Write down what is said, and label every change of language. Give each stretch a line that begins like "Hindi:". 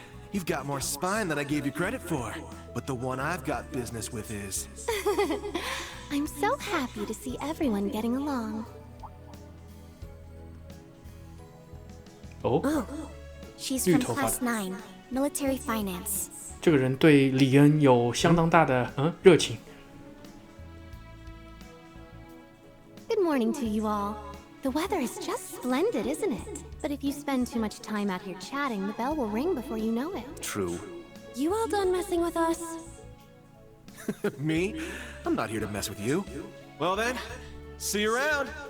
English: You've got more spine than I gave you credit for. But the one I've got business with is... I'm so happy to see everyone getting along. Oh? She's from class 9, military finance.
Chinese: 这个人对李恩有相当大的热情。
English: Good morning to you all. The weather is just splendid, isn't it? But if you spend too much time out here chatting, the bell will ring before you know it. True. You all done messing with us? Me? I'm not here to mess with you. Well then, see you around.